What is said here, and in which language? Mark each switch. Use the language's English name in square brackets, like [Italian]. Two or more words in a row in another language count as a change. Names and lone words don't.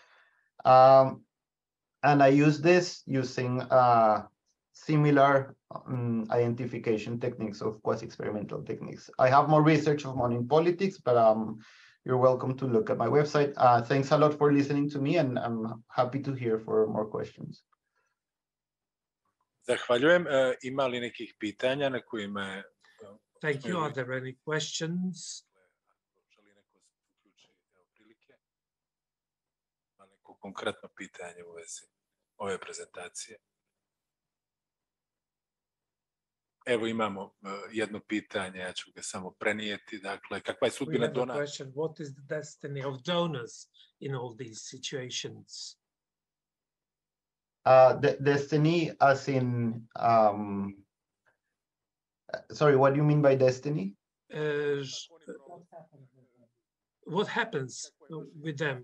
[English] And I use this using similar identification techniques of quasi-experimental techniques. I have more research of money in politics, but you're welcome to look at my website. Thanks a lot for listening to me, and I'm happy to hear for more questions. [Bosnian] Zahvaljujem. Ima li nekih pitanja na kojima... [English] Thank you. Are there any questions? [Bosnian] Neko konkretno pitanje u vezi ove prezentacije? Evo imamo jedno pitanje, ja ću ga samo prenijeti. Dakle, kakva je sudbina donora? [English] What is the destiny of donors in all these situations? Destiny as in, sorry, what do you mean by destiny? What happens with them?